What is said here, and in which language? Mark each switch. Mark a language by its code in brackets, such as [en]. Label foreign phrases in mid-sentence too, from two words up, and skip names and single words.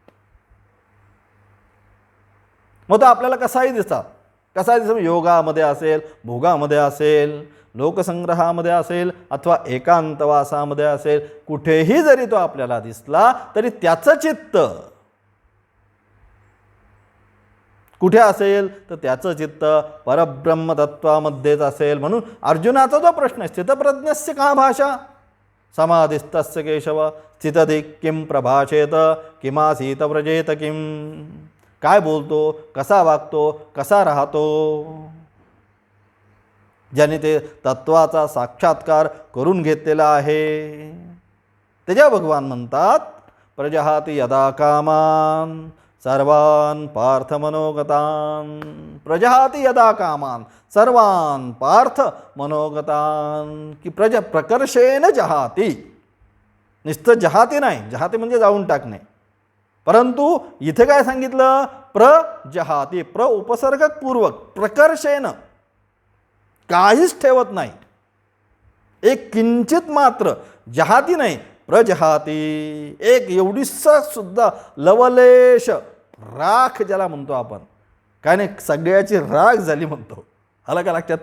[mr] मग तो आपल्याला कसाही दिसतात, योगामध्ये असेल, भोगामध्ये असेल, लोकसंग्रहामध्ये असेल अथवा एकांतवासामध्ये असेल, कुठेही जरी तो आपल्याला दिसला तरी त्याचं चित्त कुठे असेल, तर त्याचं चित्त परब्रह्मतत्वामध्येच असेल. म्हणून अर्जुनाचा जो प्रश्न आहे, [sa] स्थितप्रज्ञस्य का भाषा समाधिस्तस्य केशव स्थितधिक किं प्रभाषेत किमासीत व्रजेत किम. [mr] काय बोलतो, कसा वागतो, कसा राहतो, ज्याने ते तत्वाचा साक्षात्कार करून घेतलेला आहे. त्याच्या भगवान म्हणतात, [sa] प्रजहाती यदा कामान सर्वान पार्थ मनोगतान. प्रजहाती यदा कामान सर्वान पार्थ मनोगतान. की प्रकर्षेण जहाती. [mr] नुसतं जहाती नाही, जहाती म्हणजे जाऊन टाकणे, परंतु इथे काय सांगितलं, प्रजहाती, प्र उपसर्गक पूर्वक, प्रकर्षेण, काहीच ठेवत नाही, एक किंचित मात्र, जहाती नाही, प्रजहाती, एक एवढीसा सुद्धा लवलेश राख ज्याला म्हणतो आपण, काय नाही सगळ्याची राख झाली म्हणतो, आलं का लक्षात.